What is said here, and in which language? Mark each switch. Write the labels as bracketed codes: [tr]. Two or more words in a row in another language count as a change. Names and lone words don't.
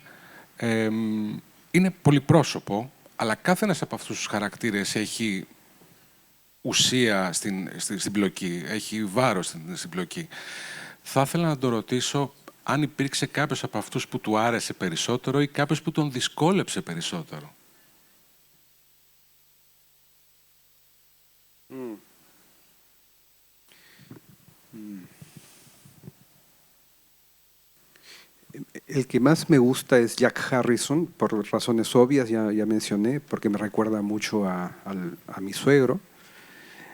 [el] Είναι πολυπρόσωπο, αλλά κάθε ένας από αυτούς τους χαρακτήρες έχει ουσία στην πλοκή, έχει βάρος στην πλοκή. Θα ήθελα να το ρωτήσω αν υπήρξε κάποιος από αυτούς που του άρεσε περισσότερο ή κάποιος που τον δυσκόλεψε περισσότερο. [es] El que más me gusta es Jack Harrison, por razones obvias, ya mencioné, porque me recuerda mucho a mi suegro.